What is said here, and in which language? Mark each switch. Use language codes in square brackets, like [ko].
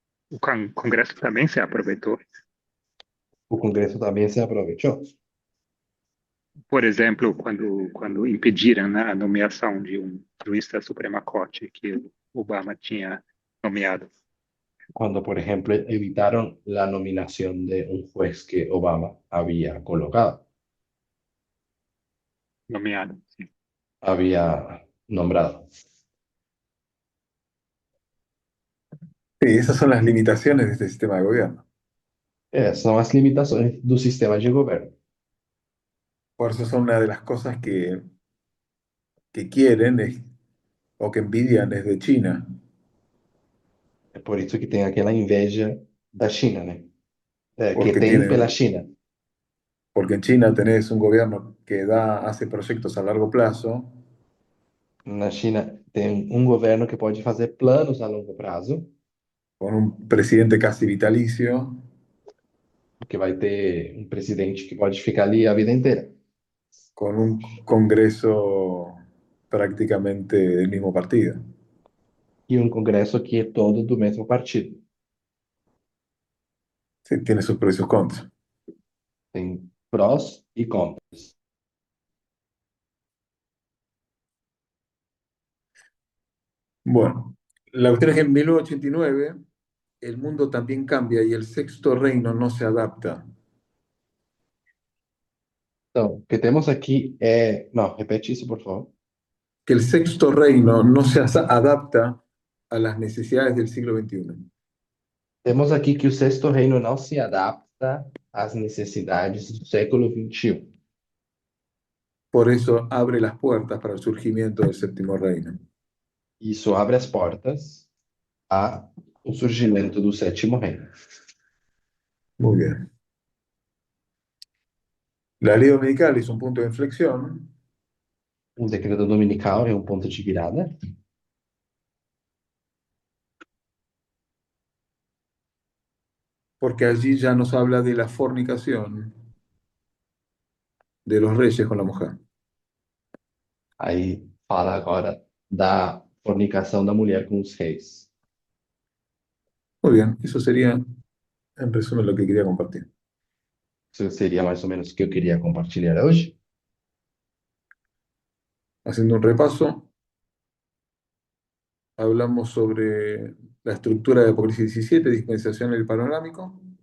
[pt] o Congresso também se aproveitou. [es] el Congreso también se aprovechó. [pt] Por exemplo, quando impediram, né, a nomeação de juiz da Suprema Corte que o Obama tinha nomeado. [es] Cuando, por ejemplo, evitaron la nominación de un juez que Obama había colocado, [pt] Nomeado, sim. [es] había nombrado. Sí, esas son las limitaciones de este sistema de gobierno. [pt] São as limitações do sistema de governo. [es] Por eso son una de las cosas que quieren o que envidian es de China, [pt] É por isso que tem aquela inveja da China, né? Que porque tem pela China. [es] porque en China tenés un gobierno que hace proyectos a largo plazo, [pt] Na China tem um governo que pode fazer planos a longo prazo, [es] con un presidente casi vitalicio, [pt] que vai ter um presidente que pode ficar ali a vida inteira. [es] con un Congreso prácticamente del mismo partido. [pt] E um Congresso que é todo do mesmo partido. [es] Sí, tiene sus pros y sus contras. [pt] Tem prós e contras. [es] Bueno, la cuestión es que en 1989 el mundo también cambia y el sexto reino no se adapta. [pt] Então, o que temos aqui é. Não, repete isso, por favor. [es] que el sexto reino no se adapta a las necesidades del siglo XXI. [pt] Temos aqui que o sexto reino não se adapta às necessidades do século XXI. [es] Por eso abre las puertas para el surgimiento del séptimo reino. [pt] Isso abre as portas ao surgimento do sétimo reino. [es] Muy bien. La ley dominical es un punto de inflexión [pt] O decreto dominical é um ponto de virada, [es] porque allí ya nos habla de la fornicación de los reyes con la mujer. [pt] aí fala agora da fornicação da mulher com os reis. [es] Muy bien, eso sería en resumen lo que quería compartir. [pt] Isso seria mais ou menos o que eu queria compartilhar hoje. [es] Haciendo un repaso, hablamos sobre la estructura de Apocalipsis 17, dispensación y panorámico.